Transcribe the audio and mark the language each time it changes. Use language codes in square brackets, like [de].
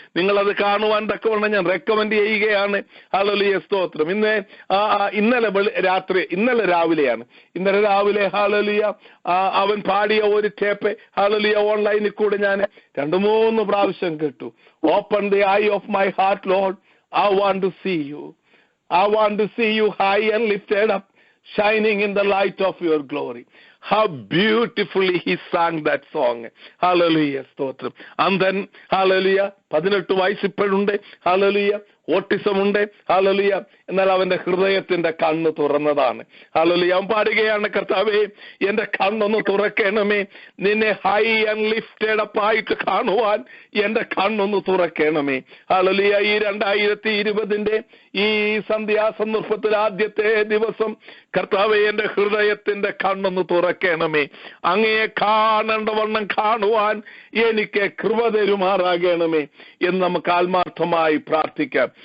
[ml] നിങ്ങളത് കാണുവാൻ തക്കവണ്ണം ഞാൻ റെക്കമെൻഡ് ചെയ്യുകയാണ്. ഹല്ലേലൂയ. സ്തോത്രം. ഇന്നലെ രാവിലെ ഹല്ലേലൂയ അവൻ പാടിയ ഒരു ടേപ്പ് ഹല്ലേലൂയ ഓൺലൈനിൽ കൂടെ ഞാൻ 2-3 പ്രാവശ്യം കേട്ടു. [en] Open the eye of my heart, Lord. I want to see you. I want to see you high and lifted up, shining in the light of your glory. How beautifully he sang that song. Hallelujah. Stotram. And then, [ml] hallelujah, 18 വയസ്സ് ഇപ്പോഴുണ്ട്. Hallelujah. Autism ഉണ്ട്. Hallelujah. എന്നാൽ അവന്റെ ഹൃദയത്തിന്റെ കണ്ണ് തുറന്നതാണ്. Hallelujah. അവൻ പാടുകയാണ്, കർത്താവേ എന്റെ കണ്ണൊന്ന് തുറക്കണമേ, നിന്നെ [en] high and lifted up [ml] ആയിട്ട് കാണുവാൻ എന്റെ കണ്ണൊന്ന് തുറക്കണമേ. ഹല്ലേലൂയ. ഈ 2020 ഈ സന്ധ്യാസന്ദർഭത്തിൽ ആദ്യത്തെ ദിവസം കർത്താവേ എന്റെ ഹൃദയത്തിന്റെ കണ്ണൊന്ന് തുറക്കണമേ, അങ്ങയെ കാണേണ്ടവണ്ണം കാണുവാൻ എനിക്ക് കൃപ തരുമാറാകണമേ എന്ന് നമുക്ക് ആത്മാർത്ഥമായി പ്രാർത്ഥിക്കാം.